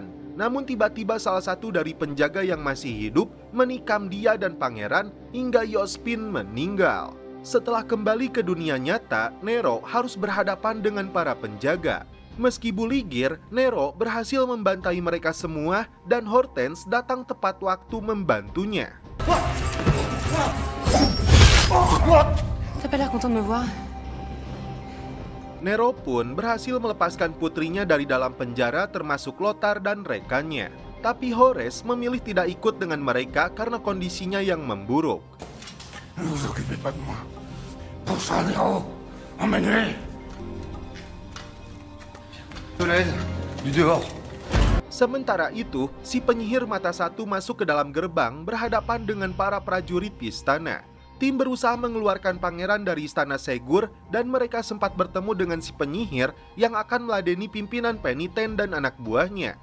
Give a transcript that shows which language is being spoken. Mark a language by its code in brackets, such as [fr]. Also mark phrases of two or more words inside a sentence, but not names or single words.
[id] Namun tiba-tiba salah satu dari penjaga yang masih hidup menikam dia dan pangeran hingga Yospin meninggal. Setelah kembali ke dunia nyata, Nero harus berhadapan dengan para penjaga. Meski buligir, Nero berhasil membantai mereka semua dan Hortense datang tepat waktu membantunya. [fr] T'as pas l'air content de me voir? [id] Nero pun berhasil melepaskan putrinya dari dalam penjara termasuk Lothar dan rekannya. Tapi Horace memilih tidak ikut dengan mereka karena kondisinya yang memburuk. [fr] Ne vous occupez pas de moi. Pour ça, Nero, emmenez-les. Du dehors. [id] Sementara itu, si penyihir mata satu masuk ke dalam gerbang berhadapan dengan para prajurit istana. Tim berusaha mengeluarkan pangeran dari istana Segur dan mereka sempat bertemu dengan si penyihir yang akan meladeni pimpinan peniten dan anak buahnya.